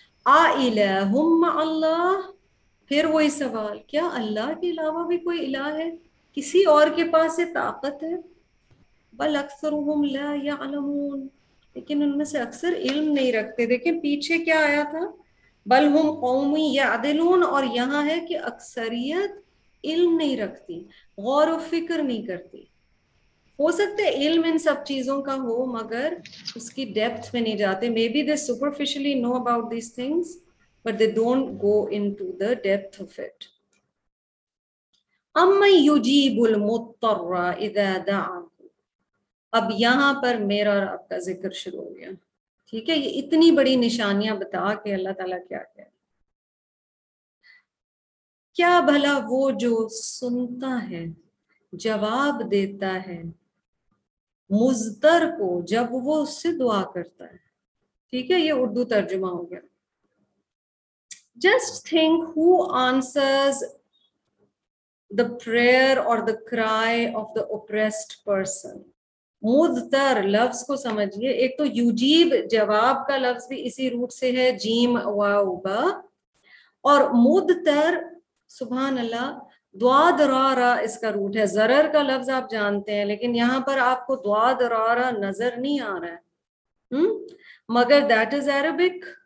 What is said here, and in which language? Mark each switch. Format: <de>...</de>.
<ur>آلہم مع اللہ, پھر وہی سوال, کیا اللہ کے علاوہ بھی کوئی الہ ہے, کسی اور کے پاس یہ طاقت ہے؟</ur> <ar>بل اکثرهم لا یعلمون,</ar> <ur>لیکن ان میں سے اکثر علم نہیں رکھتے. دیکھیں پیچھے کیا آیا تھا,</ur> <ar>بل ہم قوم یعدلون,</ar> <ur>اور یہاں ہے کہ اکثریت علم نہیں رکھتی, غور و فکر نہیں کرتی. ہو سکتا ہے علم ان سب چیزوں کا ہو مگر اس کی ڈیپتھ میں نہیں جاتے.</ur> <en>Maybe they superficially know about these things but they don't go into the depth of it.</en> <ar>أَمَّن يُجِيبُ الْمُضْطَرَّ إِذَا دَعَاهُ,</ar> <ur>اب یہاں پر میرا اور آپ کا ذکر شروع ہو گیا. ٹھیک ہے, یہ اتنی بڑی نشانیاں بتا کے اللہ تعالیٰ کیا کہہ, کیا بھلا وہ جو سنتا ہے جواب دیتا ہے مضطر کو جب وہ اس سے دعا کرتا ہے. ٹھیک ہے, یہ اردو ترجمہ ہو گیا.</ur> <en>Just think who answers the prayer or the cry of the oppressed person.</en> <ur>مضطر لفظ کو سمجھیے, ایک تو یجیب جواب کا لفظ بھی اسی روٹ سے ہے, جیم واو با, اور مضطر سبحان اللہ دواد را را اس کا روٹ ہے. ضرر کا لفظ آپ جانتے ہیں, لیکن یہاں پر آپ کو دواد را را نظر نہیں آ رہا ہے, مگر</ur> <en>That is Arabic.</en>